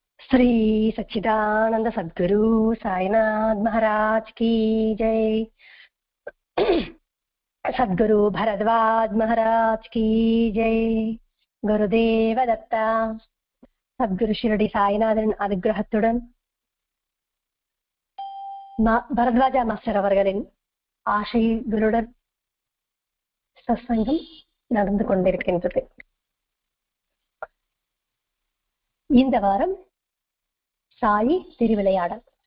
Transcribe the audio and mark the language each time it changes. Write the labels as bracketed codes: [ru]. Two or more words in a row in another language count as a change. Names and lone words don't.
[hi] श्री सच्चिदानंद सद्गुरु साईनाथ महाराज की जय। सद्गुरु भरद्वाज महाराज की जय। [ta] குருதேவ் தத்தா சத்குரு ஷீரடி சாயிநாதன் அனுக்கிரகத்துடன் பரத்வாஜா மாஸ்டர் அவர்களின் ஆசைகளுடன் சத்சங்கம் நடந்து கொண்டிருக்கின்றது. இந்த வாரம் சாயி திருவிளையாடல்.